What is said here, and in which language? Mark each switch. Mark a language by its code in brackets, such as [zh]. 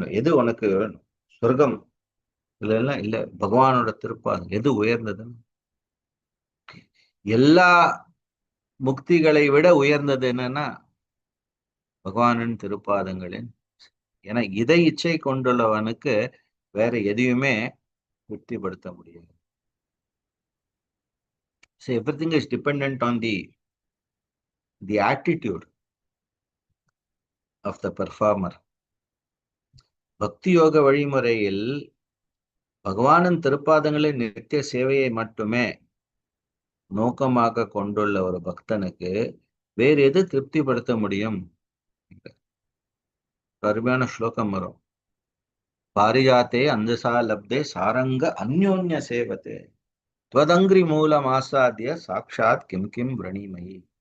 [ta] எது உனக்கு வேணும்? சொர்க்கம் இல்லைன்னா இல்ல பகவானோட திருப்பாதம் எது உயர்ந்ததுன்னு? எல்லா முக்திகளை விட உயர்ந்தது என்னன்னா பகவானின் திருப்பாதங்களின். ஏன்னா இதை இச்சை கொண்டுள்ளவனுக்கு வேற எதையுமே திருப்திப்படுத்த முடியாது. [en] So everything is dependent on the attitude of the performer. [ta] பக்தி யோக வழிமுறையில் பகவானின் திருப்பாதங்களின் நித்திய சேவையை மட்டுமே நோக்கமாக கொண்டுள்ள ஒரு பக்தனுக்கு வேறு எது திருப்திப்படுத்த முடியும்? அருமையான ஸ்லோகம் வரும். [sa] பாரிஜாத்தே அந்தசா லப்தே சாரங்க அந்யோன்ய சேவத்தே துவதங்கிரி மூலம் ஆசாத்திய சாட்சாத் கிம் கிம் விரணீமயி.